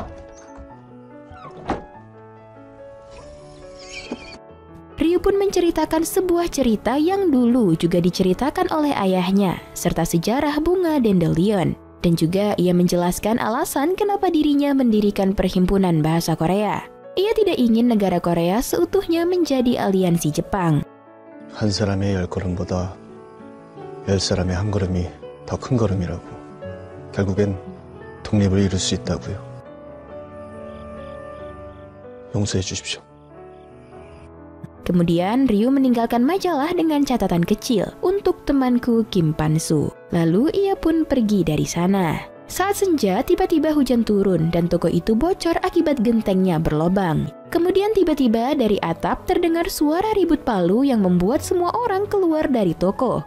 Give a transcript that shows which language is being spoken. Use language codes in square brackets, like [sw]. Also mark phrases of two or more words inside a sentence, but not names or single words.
[id] Ryu pun menceritakan sebuah cerita yang dulu juga diceritakan oleh ayahnya, serta sejarah bunga dandelion. Dan juga ia menjelaskan alasan kenapa dirinya mendirikan Perhimpunan Bahasa Korea. Ia tidak ingin negara Korea seutuhnya menjadi aliansi Jepang. [ko] 한 사람의 10걸음보다 10사람의 한 걸음이 더 큰 걸음이라고. 결국엔 독립을 이룰 수 있다고요. 용서해 주십시오. [id] Kemudian Ryu meninggalkan majalah dengan catatan kecil untuk temanku Kim Pansu. Lalu ia pun pergi dari sana. Saat senja tiba-tiba hujan turun dan toko itu bocor akibat gentengnya berlobang. Kemudian tiba-tiba dari atap terdengar suara ribut palu yang membuat semua orang keluar dari toko.